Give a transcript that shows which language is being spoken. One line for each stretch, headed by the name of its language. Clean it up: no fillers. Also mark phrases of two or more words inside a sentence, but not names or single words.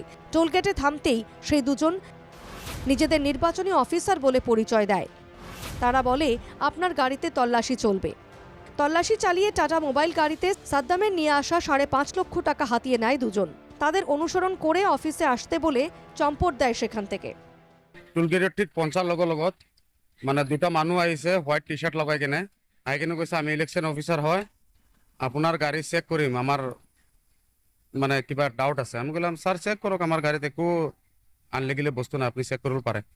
Bangla: টোলগেটে থামতেই সেই 2 জন নিজেদের নির্বাচনী অফিসার বলে পরিচয় দেয়। তারা বলে, আপনার গাড়িতে তল্লাশি চলবে। তল্লাশি চালিয়ে টাটা মোবাইল গাড়িতে সাদ্দামের নিয়ে আসা 5.5 লক্ষ টাকা হাতিয়ে নেয় 2 জন। তাদের অনুসরণ করে অফিসে আসতে বলে চম্পট দেয় সেখান থেকে।
Assamese: টোলগেটৰ ঠিক পঞ্চাৰ লগত মানে 2টা মানুহ আহিছে
English: white T-shirt
Assamese: লগাই কেনে আহি কেনে কৈছে আমি
English: election officer
Assamese: হয়, আপোনাৰ গাড়ী চেক কৰিম, আমাৰ মানে কিবা ডাউট আছে। আমি কলাম স্যার চেক কৰক, আমাৰ গাড়ীত একো আনলিগেলি বস্তু নাই, আপুনি চেক কৰিব পাৰে।